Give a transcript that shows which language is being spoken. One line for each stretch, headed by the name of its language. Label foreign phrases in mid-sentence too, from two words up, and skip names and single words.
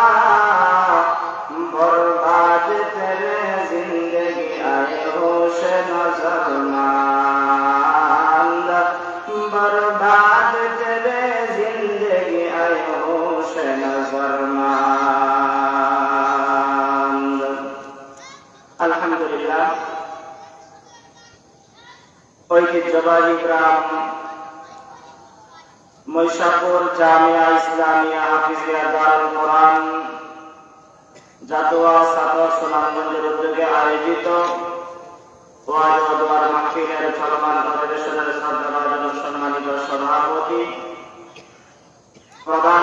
Urdu: برباد تیرے زندگی آئے ہوش نظر ماند برباد تیرے زندگی آئے ہوش نظر
Bangla: ماند আলহামদুলিল্লাহ ঐতিহ্যবাহী গ্রাম মহিষাপুর জামিয়া ইসলামিয়া হাফিজিয়া দারুল কোরআন জাতোয়া ছাত্র সুনামগঞ্জের উদ্যোগে আয়োজিত ওয়াজ ও দোয়ার মাহফিলের চলমান অধিবেশনের শ্রদ্ধাভাজন সম্মানিত সভাপতি প্রধান